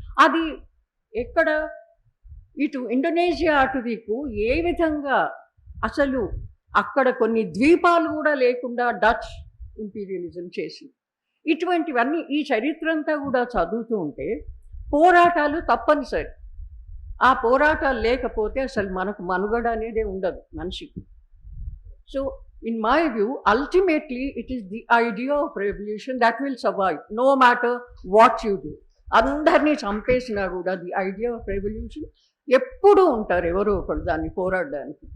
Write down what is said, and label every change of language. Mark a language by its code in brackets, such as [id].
[te] అది ఎక్కడ, ఇటు ఇండోనేషియా అటు దిక్కు ఏ విధంగా అసలు అక్కడ కొన్ని ద్వీపాలు కూడా లేకుండా డచ్ ఇంపీరియలిజం చేసింది. ఇటువంటివన్నీ ఈ చరిత్ర అంతా కూడా చదువుతూ ఉంటే పోరాటాలు తప్పనిసరి. ఆ పోరాటాలు లేకపోతే అసలు మనకు మనుగడ అనేదే ఉండదు మనిషికి. [en] So in my view, ultimately it is the idea of revolution that will survive no matter what you do. [te] అందరినీ చంపేసినా కూడా [en] the idea of revolution [te] ఎప్పుడూ ఉంటారు ఎవరో ఒకరు దాన్ని పోరాడడానికి.